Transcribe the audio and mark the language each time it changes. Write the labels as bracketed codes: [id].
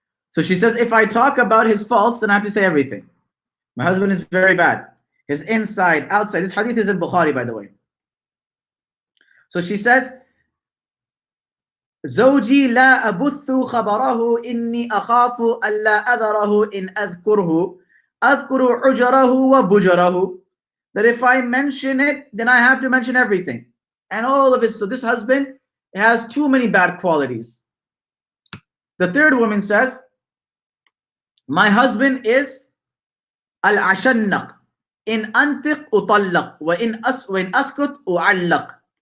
[en] So she says, if I talk about his faults, then I have to say everything. My husband is very bad. His inside, outside. This hadith is in Bukhari, by the way. So she says, [ar] زوجي لا أبث خبره إني أخاف ألا أذره إن أذكر عجره وبجره. [en] That if I mention it, then I have to mention everything. And all of it. So this husband has too many bad qualities. The third woman says, my husband is al-ashannaq. [ar] In antiq utallaq wa in askut uallaq.